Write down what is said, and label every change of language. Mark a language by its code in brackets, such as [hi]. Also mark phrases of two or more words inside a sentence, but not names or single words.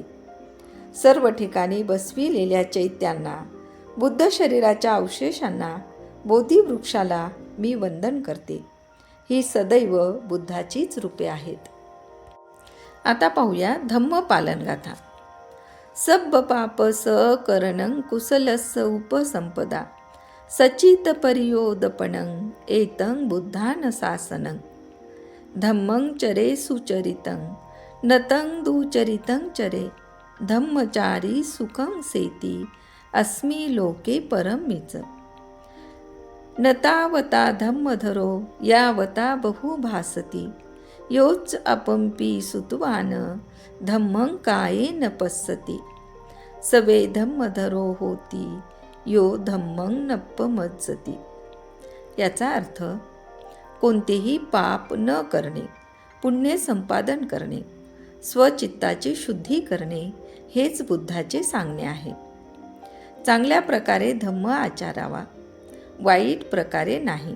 [mr] सर्व ठिकाणी बसविलेल्या चैत्यांना, बुद्ध शरीराच्या अवशेषांना, बोधिवृक्षाला मी वंदन करते. ही सदैव बुद्धाचीच रूपे आहेत. आता पाहूया धम्म पालनगाथा. [pi] सब्ब पाप स करणं कुशलस्य उपसंपदा सचित परियोदपणं एतं बुद्धान शासनं धम्मं चरे सुचरितं नतं दुचरितं चरे धम्मचारी सुखं सेती अस्मि लोके परमीच नतावता धम्मधरो यावता बहु भासती योच अपंपी सुतवान धम्मं कायेन पश्यति सवे धम्मधरो होती यो धम्मं नप्पमज्जती. [mr] याचा अर्थ कोणतेही पाप न करणे, पुण्य संपादन करणे, स्वचित्ताची शुद्धी करणे हेच बुद्धाचे सांगणे आहे. चांगल्या प्रकारे धम्म आचरावा, वाईट प्रकारे नाही.